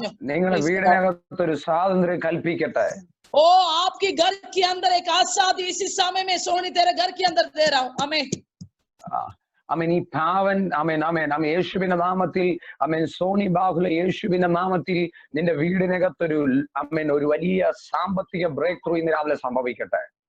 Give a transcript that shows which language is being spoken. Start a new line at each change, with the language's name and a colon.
Malayalam: നിങ്ങളുടെ വീടിനകത്ത് ഒരു സ്വാതന്ത്ര്യം കൽപ്പിക്കട്ടെ.
Hindi: ओ आपके घर के अंदर एक आजादी इसी समय में सोनी तेरे घर के अंदर दे रहा हूं. आमीन.
Malayalam: ഈ പാവൻ യേശുവിന്റെ നാമത്തിൽ സോണി ബാഹുല യേശുവിന്റെ നാമത്തിൽ നിന്റെ വീടിനകത്തൊരു ഒരു വലിയ സാമ്പത്തിക ബ്രേക്ക് ത്രൂ ഇന്ന് രാവിലെ സംഭവിക്കട്ടെ.